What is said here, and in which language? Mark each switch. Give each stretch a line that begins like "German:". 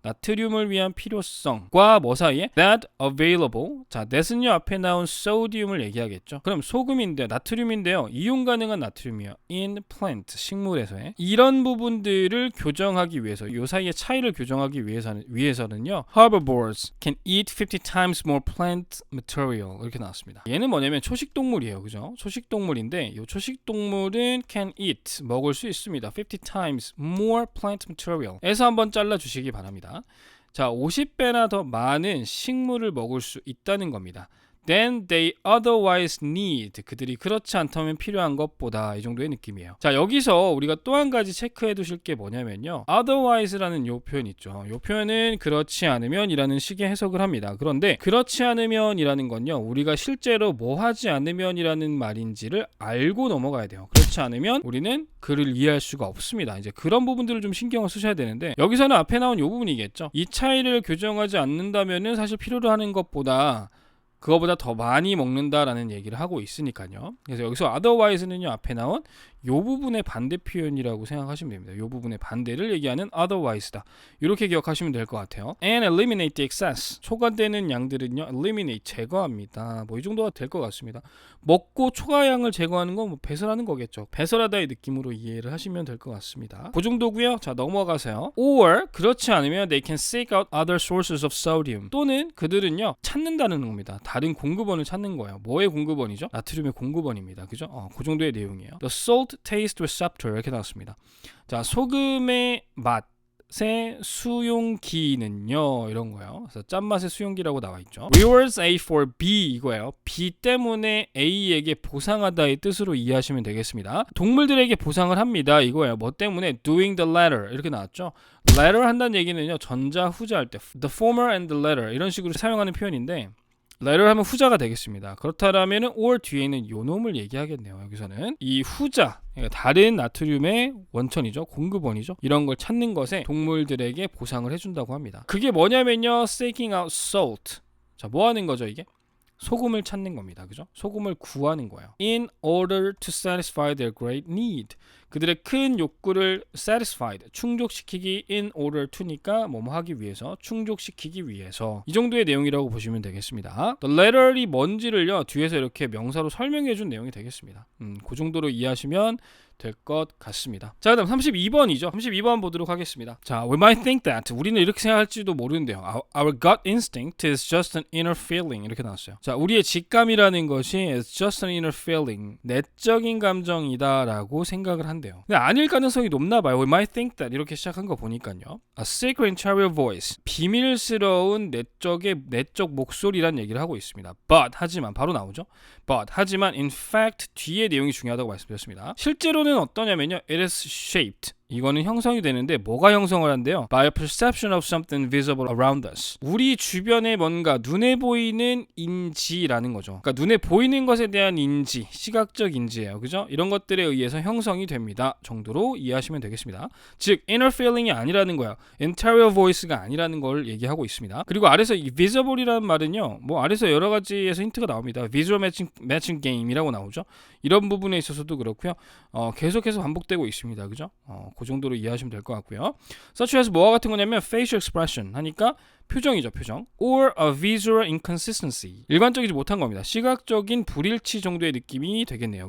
Korean: 나트륨을 위한 필요성과 뭐 사이에?
English: that available. 자, that은요.
Korean: 앞에 나온 sodium을 얘기하겠죠. 그럼 소금인데요. 나트륨인데요. 이용 가능한 나트륨이요.
English: in plant.
Korean: 식물에서의. 이런 부분들을 교정하기 위해서 요 사이의 차이를 교정하기 위해서는요.
English: herbivores can eat 50 times more plant material
Korean: 이렇게 나왔습니다. 얘는 뭐냐면 초식동물이에요. 그죠? 초식동물인데 이 초식동물은
English: can eat
Korean: 먹을 수 있습니다.
English: 50 times more plant material
Korean: 에서 한번 잘라주시기 바랍니다. 자, 50배나 더 많은 식물을 먹을 수 있다는 겁니다.
English: than they otherwise need.
Korean: 그들이 그렇지 않다면 필요한 것보다 이 정도의 느낌이에요. 자, 여기서 우리가 또 한 가지 체크해 두실 게 뭐냐면요. otherwise라는 요 표현 있죠. 요 표현은 그렇지 않으면 이라는 식의 해석을 합니다. 그런데 그렇지 않으면 이라는 건요. 우리가 실제로 뭐 하지 않으면 이라는 말인지를 알고 넘어가야 돼요. 그렇지 않으면 우리는 그를 이해할 수가 없습니다. 이제 그런 부분들을 좀 신경을 쓰셔야 되는데 여기서는 앞에 나온 요 부분이겠죠. 이 차이를 교정하지 않는다면은 사실 필요로 하는 것보다 그거보다 더 많이 먹는다라는 얘기를 하고 있으니까요. 그래서 여기서 otherwise는요 앞에 나온 요 부분의 반대 표현이라고 생각하시면 됩니다. 요 부분의 반대를 얘기하는 otherwise다. 이렇게 기억하시면 될 것 같아요.
English: And eliminate the excess.
Korean: 초과되는 양들은요 eliminate 제거합니다. 뭐 이 정도가 될 것 같습니다. 먹고 초과양을 제거하는 건 뭐 배설하는 거겠죠. 배설하다의 느낌으로 이해를 하시면 될 것 같습니다. 그 정도고요. 자, 넘어가세요.
English: Or
Korean: 그렇지 않으면
English: they can seek out other sources of sodium.
Korean: 또는 그들은요 찾는다는 겁니다. 다른 공급원을 찾는 거예요. 뭐의 공급원이죠? 나트륨의 공급원입니다. 그죠? 그 정도의 내용이에요.
English: The salt taste receptor
Korean: 이렇게 나왔습니다. 자, 소금의 맛의 수용기는요 이런 거예요. 그래서 짠맛의 수용기라고 나와 있죠.
English: Rewards A for B
Korean: 이거예요. B 때문에 A에게 보상하다의 뜻으로 이해하시면 되겠습니다. 동물들에게 보상을 합니다. 이거예요. 뭐 때문에?
English: Doing the latter
Korean: 이렇게 나왔죠. latter 한다는 얘기는요 전자 후자 할 때
English: the former and the latter
Korean: 이런 식으로 사용하는 표현인데 latter 하면 후자가 되겠습니다. 그렇다면 or 뒤에는 요 놈을 얘기하겠네요. 여기서는 이 후자, 그러니까 다른 나트륨의 원천이죠. 공급원이죠. 이런 걸 찾는 것에 동물들에게 보상을 해준다고 합니다. 그게 뭐냐면요.
English: seeking out salt.
Korean: 자, 뭐 하는 거죠 이게? 소금을 찾는 겁니다. 그죠? 소금을 구하는 거예요.
English: In order to satisfy their great need.
Korean: 그들의 큰 욕구를 satisfied, 충족시키기
English: in order to
Korean: 니까 뭐뭐 하기 위해서, 충족시키기 위해서. 이 정도의 내용이라고 보시면 되겠습니다. The letter이 뭔지를요. 뒤에서 이렇게 명사로 설명해 준 내용이 되겠습니다. 그 정도로 이해하시면 될 것 같습니다. 자, 그다음 32번이죠. 32번 보도록 하겠습니다. 자,
English: we might think that
Korean: 우리는 이렇게 생각할지도 모르는데요.
English: Our gut instinct is just an inner feeling
Korean: 이렇게 나왔어요. 자, 우리의 직감이라는 것이
English: is just an inner feeling
Korean: 내적인 감정이다라고 생각을 한대요. 근데 아닐 가능성이 높나 봐요.
English: We might think that
Korean: 이렇게 시작한 거 보니까요.
English: A secret interior voice
Korean: 비밀스러운 내적 목소리란 얘기를 하고 있습니다. But 하지만 바로 나오죠. But 하지만 in fact 뒤에 내용이 중요하다고 말씀드렸습니다. 실제로는 어떠냐면요.
English: It is shaped.
Korean: 이거는 형성이 되는데 뭐가 형성을 한대요?
English: By a perception of something visible around us.
Korean: 우리 주변에 뭔가 눈에 보이는 인지라는 거죠. 그러니까 눈에 보이는 것에 대한 인지, 시각적 인지예요. 그죠? 이런 것들에 의해서 형성이 됩니다. 정도로 이해하시면 되겠습니다. 즉 inner feeling이 아니라는 거야. interior voice가 아니라는 걸 얘기하고 있습니다. 그리고 아래서 이 visible이라는 말은요. 뭐 아래서 여러 가지에서 힌트가 나옵니다.
English: visual matching game이라고
Korean: 나오죠. 이런 부분에 있어서도 그렇고요. 계속해서 반복되고 있습니다. 그죠? 그 정도로 이해하시면 될 것 같고요. such as 뭐와 같은 거냐면 facial expression 하니까 표정이죠, 표정.
English: or a visual inconsistency.
Korean: 일반적이지 못한 겁니다. 시각적인 불일치 정도의 느낌이 되겠네요.